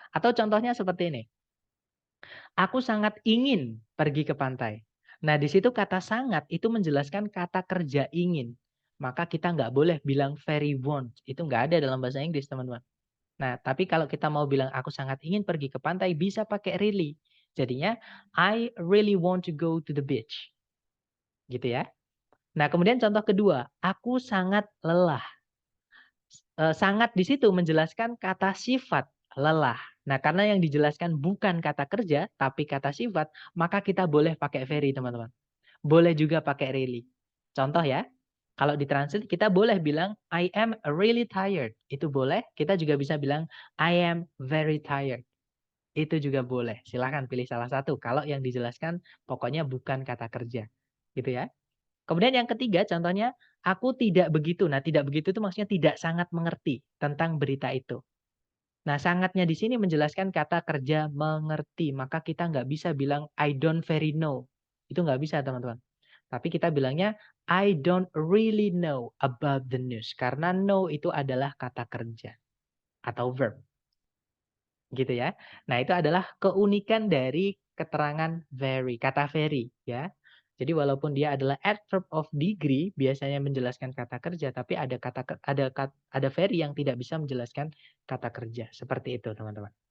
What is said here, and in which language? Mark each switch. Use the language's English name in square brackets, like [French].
[Indonesian] Atau contohnya seperti ini. Aku sangat ingin pergi ke pantai. Nah, di situ kata sangat itu menjelaskan kata kerja ingin. Maka kita nggak boleh bilang [English] very want. [Indonesian] Itu nggak ada dalam bahasa Inggris, teman-teman. Nah, tapi kalau kita mau bilang aku sangat ingin pergi ke pantai, bisa pakai really. [English] Jadinya, I really want to go to the beach. [Indonesian] Gitu ya. Nah, kemudian contoh kedua, aku sangat lelah. Sangat di situ menjelaskan kata sifat lelah. Nah, karena yang dijelaskan bukan kata kerja, tapi kata sifat, maka kita boleh pakai very, teman-teman. Boleh juga pakai really. Contoh ya, kalau ditranslate kita boleh bilang [English] I am really tired. [Indonesian] Itu boleh. Kita juga bisa bilang [English] I am very tired. [Indonesian] Itu juga boleh. Silahkan pilih salah satu. Kalau yang dijelaskan pokoknya bukan kata kerja. Gitu ya. Kemudian yang ketiga contohnya, aku tidak begitu. Nah, tidak begitu itu maksudnya tidak sangat mengerti tentang berita itu. Nah, sangatnya di sini menjelaskan kata kerja mengerti. Maka kita nggak bisa bilang [English] I don't very know. [Indonesian] Itu nggak bisa, teman-teman. [English] Tapi kita bilangnya I don't really know about the news. [Indonesian] Karena know itu adalah kata kerja atau verb. Gitu ya. Nah, itu adalah keunikan dari keterangan very, kata very ya. Jadi walaupun dia adalah adverb of degree, biasanya menjelaskan kata kerja, tapi ada very yang tidak bisa menjelaskan kata kerja. Seperti itu, teman-teman.